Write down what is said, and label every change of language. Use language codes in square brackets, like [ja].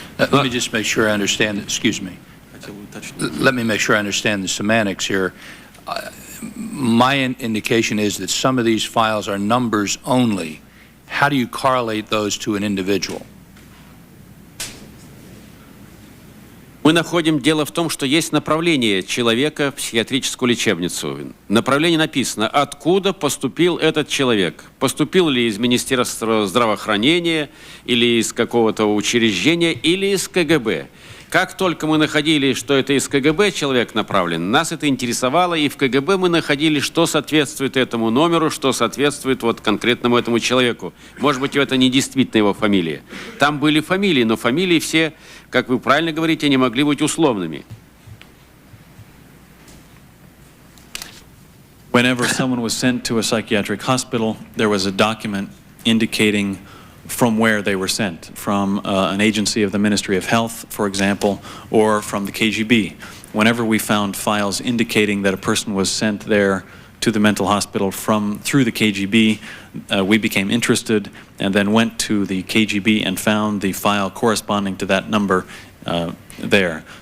[en] Let me just make sure I understand, excuse me. Let me make sure I understand the semantics here. My indication is that some of these files are numbers only. How do you correlate those to an individual? [ru] Мы находим, дело в том, что есть направление человека в психиатрическую лечебницу. Направление написано, откуда поступил этот человек. Поступил ли из Министерства здравоохранения, или из какого-то учреждения, или из КГБ. Как только мы находили, что это из КГБ человек направлен, нас это интересовало, и в КГБ мы находили, что соответствует этому номеру, что соответствует вот конкретному этому человеку. Может быть, это не действительно его фамилия. Там были фамилии, но фамилии все, как вы правильно говорите, не могли быть условными. [en] Whenever someone was sent to a psychiatric hospital, there was a document indicating from where they were sent, from an agency of the Ministry of Health, for example, or from the KGB. Whenever we found files indicating that a person was sent there to the mental hospital through the KGB, we became interested and then went to the KGB and found the file corresponding to that number there.